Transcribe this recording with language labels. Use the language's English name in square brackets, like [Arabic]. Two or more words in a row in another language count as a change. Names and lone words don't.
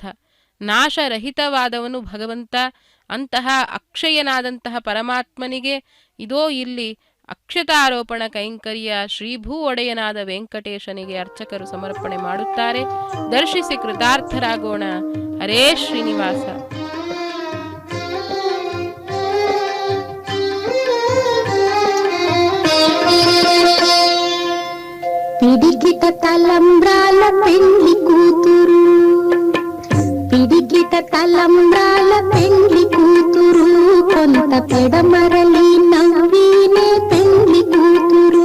[Kannada] ನಾಶರಹಿತವಾದವನು ಭಗವಂತ. ಅಂತಹ ಅಕ್ಷಯನಾದಂತಹ ಪರಮಾತ್ಮನಿಗೆ ಇದೋ ಇಲ್ಲಿ ಅಕ್ಷತಾರೋಪಣ ಕೈಂಕರ್ಯ ಶ್ರೀಭೂ ಒಡೆಯನಾದ ವೆಂಕಟೇಶನಿಗೆ ಅರ್ಚಕರು ಸಮರ್ಪಣೆ ಮಾಡುತ್ತಾರೆ. ದರ್ಶಿಸಿ ಕೃತಾರ್ಥರಾಗೋಣ. ಹರೇ ಶ್ರೀನಿವಾಸ. [Telugu] పిడికిట తలంబ్రాల పెండ్లి కూతురు, పిడికిట తలంబ్రాల పెండ్లి కూతురు, కొంత పెడమరలి నవ్వినే పెండ్లి కూతురు.